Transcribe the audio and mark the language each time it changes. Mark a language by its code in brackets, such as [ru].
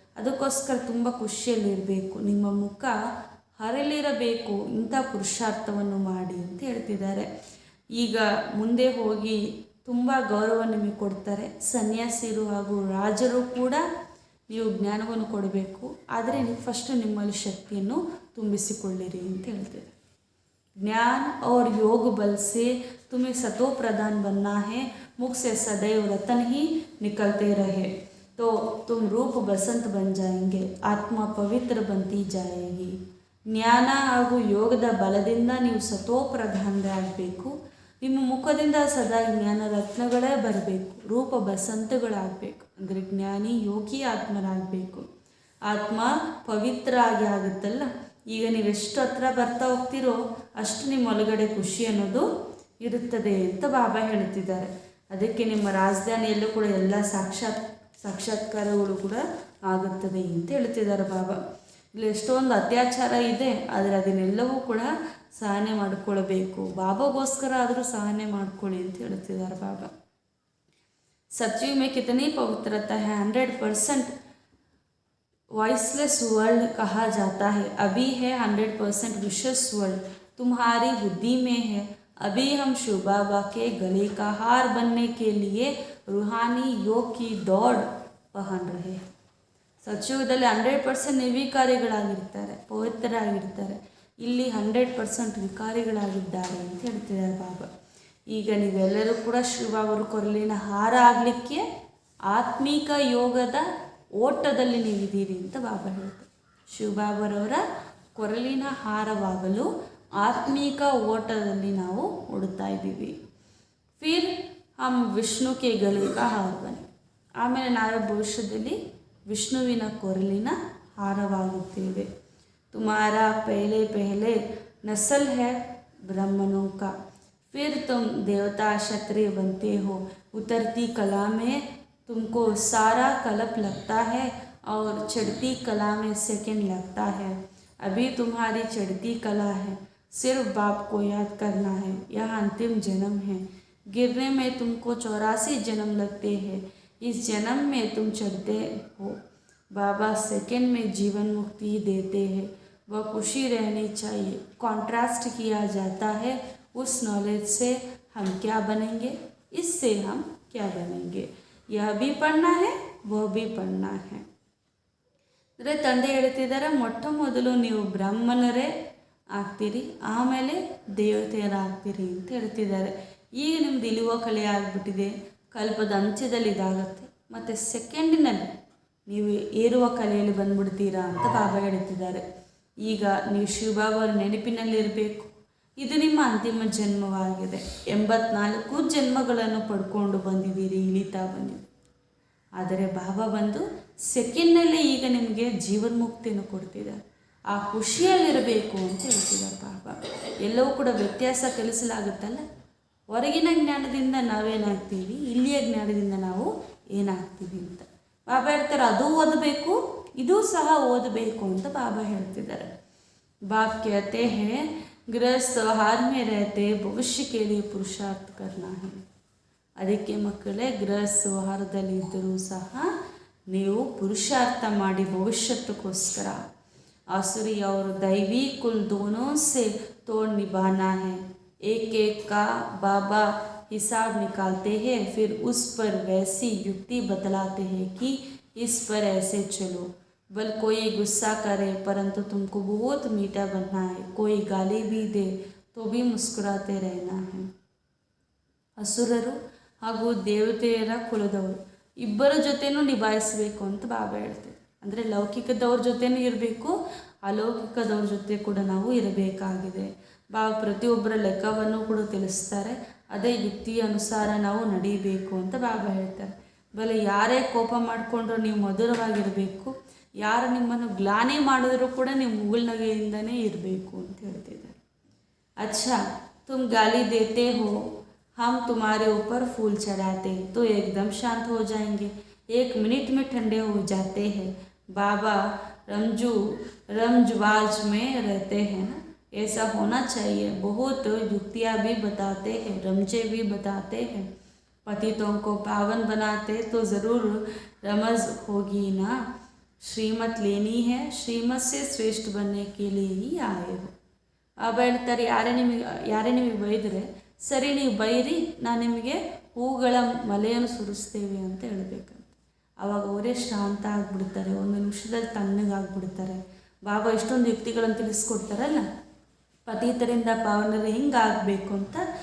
[kn] ಅದಕ್ಕೋಸ್ಕರ ತುಂಬ ಖುಷಿಯಲ್ಲಿರಬೇಕು, ನಿಮ್ಮ ಮುಖ ಹರಳಿರಬೇಕು, ಇಂಥ ಪುರುಷಾರ್ಥವನ್ನು ಮಾಡಿ ಅಂತ ಹೇಳ್ತಿದ್ದಾರೆ. ಈಗ ಮುಂದೆ ಹೋಗಿ ತುಂಬ ಗೌರವ ನಿಮಗೆ ಕೊಡ್ತಾರೆ. ಸನ್ಯಾಸಿರು ಹಾಗೂ ರಾಜರು ಕೂಡ ನೀವು ಜ್ಞಾನವನ್ನು ಕೊಡಬೇಕು, ಆದರೆ ನೀವು ಫಸ್ಟ್ ನಿಮ್ಮಲ್ಲಿ ಶಕ್ತಿಯನ್ನು ತುಂಬಿಸಿಕೊಳ್ಳಿರಿ ಅಂತ ಹೇಳ್ತಾರೆ. [hi] ज्ञान और योग बल से तुम्हें सतो प्रधान बनना है, मुख से सदैव रतन ही निकलते रहे तो तुम रूप बसंत बन जाएंगे, आत्मा पवित्र बनती जाएगी. [kn] ಜ್ಞಾನ ಹಾಗೂ ಯೋಗದ ಬಲದಿಂದ ನೀವು ಸತೋ ಪ್ರಧಾನರಾಗಬೇಕು. ನಿಮ್ಮ ಮುಖದಿಂದ ಸದಾ ಜ್ಞಾನ ರತ್ನಗಳೇ ಬರಬೇಕು, ರೂಪ ಬಸಂತಗಳಾಗಬೇಕು, ಅಂದರೆ ಜ್ಞಾನಿ ಯೋಗಿ ಆತ್ಮರಾಗಬೇಕು. ಆತ್ಮ ಪವಿತ್ರ ಆಗುತ್ತಲ್ಲ. ಈಗ ನೀವೆಷ್ಟು ಹತ್ರ ಬರ್ತಾ ಹೋಗ್ತೀರೋ ಅಷ್ಟು ನಿಮ್ಮ ಒಳಗಡೆ ಖುಷಿ ಅನ್ನೋದು ಇರುತ್ತದೆ ಅಂತ ಬಾಬಾ ಹೇಳ್ತಿದ್ದಾರೆ. ಅದಕ್ಕೆ ನಿಮ್ಮ ರಾಜಧಾನಿಯಲ್ಲೂ ಕೂಡ ಎಲ್ಲ ಸಾಕ್ಷಾತ್ಕಾರಗಳು ಕೂಡ ಆಗುತ್ತದೆ ಅಂತ ಹೇಳ್ತಿದ್ದಾರೆ ಬಾಬಾ. ಇಲ್ಲಿ ಎಷ್ಟೊಂದು ಅತ್ಯಾಚಾರ ಇದೆ, ಆದರೆ ಅದನ್ನೆಲ್ಲವೂ ಕೂಡ ಸಹನೆ ಮಾಡಿಕೊಳ್ಬೇಕು. ಬಾಬಾಗೋಸ್ಕರ ಆದರೂ ಸಹನೆ ಮಾಡ್ಕೊಳ್ಳಿ ಅಂತ ಹೇಳ್ತಿದ್ದಾರೆ ಬಾಬಾ. [hi] सतयुग में कितनी पवित्रता है, 100% वॉइसलेस वर्ल्ड कहा जाता है, अभी है 100% विशेष वर्ल्ड तुम्हारी बुद्धि में है. अभी हम शिव बाबा के गले का हार बनने के लिए रूहानी योग की दौड़ पहन रहे हैं. [kn] ಸತ್ಯುಗದಲ್ಲಿ 100% ನಿರ್ವಿಕಾರಿಗಳಾಗಿರ್ತಾರೆ, ಪವಿತ್ರರಾಗಿರ್ತಾರೆ. ಇಲ್ಲಿ 100% ವಿಕಾರಿಗಳಾಗಿದ್ದಾರೆ ಅಂತ ಹೇಳ್ತಿದ್ದಾರೆ ಬಾಬಾ. ಈಗ ನೀವೆಲ್ಲರೂ ಕೂಡ ಶಿವಬಾಬರ ಕೊರಳಿನ ಹಾರ ಆಗಲಿಕ್ಕೆ ಆತ್ಮಿಕ ಯೋಗದ ಓಟದಲ್ಲಿ ನೀವಿದ್ದೀರಿ ಅಂತ ಬಾಬಾ ಹೇಳ್ತಾರೆ. ಶಿವಬಾಬರವರ ಕೊರಳಿನ ಹಾರವಾಗಲು ಆತ್ಮಿಕ ಓಟದಲ್ಲಿ ನಾವು ಓಡುತ್ತಾ ಇದ್ದೀವಿ. [hi] ಫಿರ್ ಹಮ್ ವಿಷ್ಣು ಕೆ ಗಲೆ ಕಾ ಹಾರ ಬನೆ, [kn] ಆಮೇಲೆ ನಾವೇ ಭವಿಷ್ಯದಲ್ಲಿ ವಿಷ್ಣುವಿನ ಕೊರಳಿನ ಹಾರವಾಗುತ್ತೇವೆ. [hi] ತುಮಾರಾ ಪಹಲೆ ಪಹಲೆ ನಸಲ್ है ब्राह्मणों का, फिर तुम देवता क्षत्रिय बनते हो. उतरती कला में तुमको सारा कल्प लगता है और चढ़ती कला में सेकंड लगता है. अभी तुम्हारी चढ़ती कला है, सिर्फ बाप को याद करना है, यह अंतिम जन्म है. गिरने में तुमको 84 जन्म लगते हैं, इस जन्म में तुम चढ़ते हो. बाबा सेकंड में जीवन मुक्ति देते हैं, वह खुशी रहनी चाहिए. कॉन्ट्रास्ट किया जाता है उस नॉलेज से हम क्या बनेंगे, इससे हम क्या बनेंगे. यह भी पढ़ना है, वह भी पढ़ना है. [kn] ಅಂದರೆ ತಂದೆ ಹೇಳ್ತಿದ್ದಾರೆ, ಮೊಟ್ಟ ಮೊದಲು ನೀವು ಬ್ರಾಹ್ಮಣರೇ ಆಗ್ತೀರಿ, ಆಮೇಲೆ ದೇವತೆಯರಾಗ್ತೀರಿ ಅಂತ ಹೇಳ್ತಿದ್ದಾರೆ. ಈಗ ನಿಮ್ದು ಇಳುವ ಕಲೆ ಆಗಿಬಿಟ್ಟಿದೆ, ಕಲ್ಪದ ಅಂತ್ಯದಲ್ಲಿ ಇದಾಗತ್ತೆ, ಮತ್ತು ಸೆಕೆಂಡಿನಲ್ಲಿ ನೀವು ಏರುವ ಕಲೆಯಲ್ಲಿ ಬಂದ್ಬಿಡ್ತೀರಾ ಅಂತ ಬಾಬಾ ಹೇಳ್ತಿದ್ದಾರೆ. ಈಗ ನೀವು ಶಿವಬಾಬಾರ ನೆನಪಿನಲ್ಲಿರಬೇಕು. ಇದು ನಿಮ್ಮ ಅಂತಿಮ ಜನ್ಮವಾಗಿದೆ. 84 ಜನ್ಮಗಳನ್ನು ಪಡ್ಕೊಂಡು ಬಂದಿದ್ದೀರಿ, ಇಳಿತಾ ಬಂದಿದ್ದೀರಿ. ಆದರೆ ಬಾಬಾ ಬಂದು ಸೆಕೆಂಡ್ನಲ್ಲೇ ಈಗ ನಿಮಗೆ ಜೀವನ್ಮುಕ್ತಿಯನ್ನು ಕೊಡ್ತಿದ್ದಾರೆ. ಆ ಖುಷಿಯಲ್ಲಿರಬೇಕು ಅಂತ ಹೇಳ್ತಿದ್ದಾರೆ ಬಾಬಾ. ಎಲ್ಲವೂ ಕೂಡ ವ್ಯತ್ಯಾಸ ತಿಳಿಸಲಾಗುತ್ತಲ್ಲ. ಹೊರಗಿನ ಜ್ಞಾನದಿಂದ ನಾವೇನಾಗ್ತೀವಿ, ಇಲ್ಲಿಯ ಜ್ಞಾನದಿಂದ ನಾವು ಏನಾಗ್ತೀವಿ ಅಂತ ಬಾಬಾ ಹೇಳ್ತಾರೆ. ಅದು ಓದಬೇಕು, ಇದೂ ಸಹ ಓದಬೇಕು ಅಂತ ಬಾಬಾ ಹೇಳ್ತಿದ್ದಾರೆ. [hi] ಬಾಪ್ कहते हैं गृहस्थ व्यवहार में रहते भविष्य के लिए पुरुषार्थ करना है. [kn] ಅದಕ್ಕೆ ಮಕ್ಕಳೇ, ಗೃಹಸ್ಥ ವ್ಯವಹಾರದಲ್ಲಿ ಇದ್ದರೂ ಸಹ ನೀವು ಪುರುಷಾರ್ಥ ಮಾಡಿ ಭವಿಷ್ಯತ್ತಕ್ಕೋಸ್ಕರ. [hi] आसुरी और दैवी कुल दोनों से तोड़ निभाना है. एक एक का बाबा हिसाब निकालते हैं, फिर उस पर वैसी युक्ति बतलाते हैं कि इस पर ऐसे चलो. बल कोई गुस्सा करे परंतु तुमको बहुत मीठा बनना है. कोई गाली भी दे तो भी मुस्कुराते रहना है. [kn] ಅಸುರರು ಹಾಗೂ ದೇವತೆಯರ ಕುಲದವರು ಇಬ್ಬರ ಜೊತೆನೂ ನಿಭಾಯಿಸಬೇಕು ಅಂತ ಬಾಬಾ ಹೇಳ್ತಾರೆ. ಅಂದರೆ ಲೌಕಿಕದವ್ರ ಜೊತೆನೂ ಇರಬೇಕು, ಅಲೌಕಿಕದವ್ರ ಜೊತೆ ಕೂಡ ನಾವು ಇರಬೇಕಾಗಿದೆ. ಬಾಬಾ ಪ್ರತಿಯೊಬ್ಬರ ಲೆಕ್ಕವನ್ನು ಕೂಡ ತಿಳಿಸ್ತಾರೆ. ಅದೇ ಯುಕ್ತಿಯ ಅನುಸಾರ ನಾವು ನಡೀಬೇಕು ಅಂತ ಬಾಬಾ ಹೇಳ್ತಾರೆ. ಬಲೆ ಯಾರೇ ಕೋಪ ಮಾಡಿಕೊಂಡ್ರೂ ನೀವು ಮಧುರವಾಗಿರಬೇಕು, ಯಾರು ನಿಮ್ಮನ್ನು ಗ್ಲಾನಿ ಮಾಡಿದ್ರೂ ಕೂಡ ನೀವು ಮುಗುಳ್ನಗೆಯಿಂದನೇ ಇರಬೇಕು ಅಂತ ಹೇಳ್ತಿದ್ದಾರೆ. [hi] अच्छा तुम गाली देते हो, हम तुम्हारे ऊपर फूल चढ़ाते तो एकदम शांत हो जाएंगे, 1 मिनट में ठंडे हो जाते हैं. बाबा रमजवाज में रहते हैं ना, ऐसा होना चाहिए. बहुत युक्तियाँ भी बताते हैं, रमजे भी बताते हैं. पतितों को पावन बनाते तो ज़रूर रमज होगी ना. श्रीमत लेनी है, श्रीमत से श्रेष्ठ बनने के लिए ही आए हो. [kn] ಬಾಬಾ ಹೇಳ್ತಾರೆ, ಯಾರೇ ನಿಮಗೆ ಬೈದರೆ ಸರಿ, ನೀವು ಬೈರಿ, ನಾನು ನಿಮಗೆ ಹೂಗಳ ಮಲೆಯನ್ನು ಸುರಿಸ್ತೇವೆ ಅಂತ ಹೇಳಬೇಕಂತ. ಆವಾಗ ಅವರೇ ಶಾಂತ ಆಗಿಬಿಡ್ತಾರೆ, 1 ನಿಮಿಷದಲ್ಲಿ ತಣ್ಣಗಾಗ್ಬಿಡ್ತಾರೆ. ಬಾಬಾ ಇಷ್ಟೊಂದು ಯುಕ್ತಿಗಳನ್ನು ತಿಳಿಸ್ಕೊಡ್ತಾರಲ್ಲ, ಪತಿತರಿಂದ ಪಾವನರು ಹಿಂಗೆ ಆಗಬೇಕು ಅಂತ.